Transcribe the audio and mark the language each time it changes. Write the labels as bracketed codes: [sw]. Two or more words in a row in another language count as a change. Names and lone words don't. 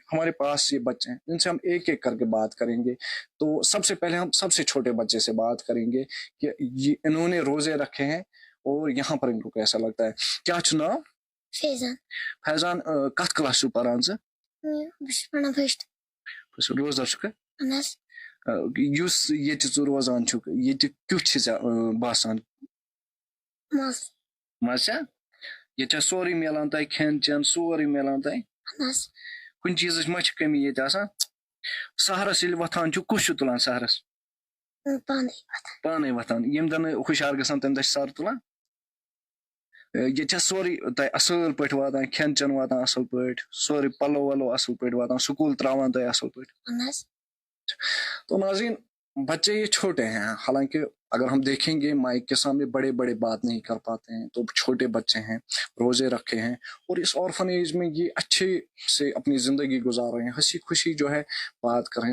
[hi] हमारे पास ये बच्चे हैं, इनसे हम एक एक करके बात करेंगे। तो सबसे पहले हम सबसे छोटे बच्चे से बात करेंगे कि इन्होंने रोजे रखे हैं और यहाँ पर इनको कैसा लगता है। [ks] क्या चुनाव? फैजान। फैजान कत क्लास पढ़ान से? फर्स्ट। रोजा छुक अनस युस ये रोजान छुक ये क्युछ बासान मस मजा ये सोरी मिलान तय खेन चेन सोरी मिलान तय अनस कुन चीज मच कमी ये आसान सहरस यिल वथान छु कुछ तुलान सहरस पाने वथान यम दन खुशार गसान तम दश सर तुलान ये सोरी तय असल पट वातान खेन चेन वातान असल पट सोरी पलो वलो असल पट वातान स्कूल त्रावान तय असल पट। [hi] तो नाज़रीन, बच्चे ये छोटे हैं, हालांकि अगर हम देखेंगे माइक के सामने बड़े बड़े बात नहीं कर पाते हैं, तो छोटे बच्चे हैं, रोजे रखे हैं और इस ऑर्फनेज में ये अच्छे से अपनी जिंदगी गुजार रहे हैं, हंसी खुशी जो है बात कर रहे हैं।